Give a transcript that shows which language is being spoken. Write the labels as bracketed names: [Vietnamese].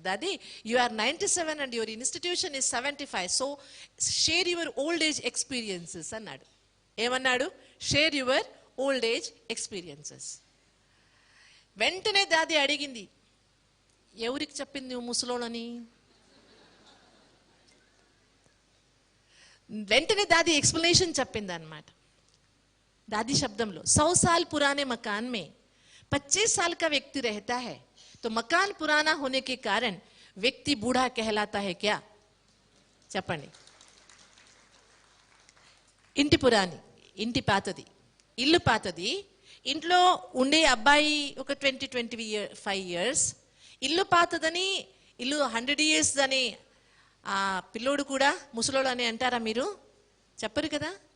[English] Dadi, you are 97 and your institution is 75, so share your old age experiences [Telugu] అన్నాడు. ఏమన్నాడు? [English] Share your old age experiences. [Telugu] వెంటనే దాది అడిగింది, ఎవరికి చెప్పింది నువ్వు ముసలోళ్ళని? వెంటనే దాది ఎక్స్ప్లెనేషన్ చెప్పింది అనమాట. [Hindi] दादी शब्दम लो, 100 साल पुराने मकान में 25 साल का व्यक्ति रहता है, तो मकान पुराना होने के कारण व्यक्ति बूढ़ा कहलाता है क्या? [Telugu] చెప్పండి. ఇంటి పురాణి, ఇంటి పాతది, ఇల్లు పాతది, ఇంట్లో ఉండే అబ్బాయి ఒక 20-25 years, ఇల్లు పాతదని, ఇల్లు 100 years అని ఆ పిల్లోడు కూడా ముసలోడు అని అంటారా మీరు? చెప్పరు కదా.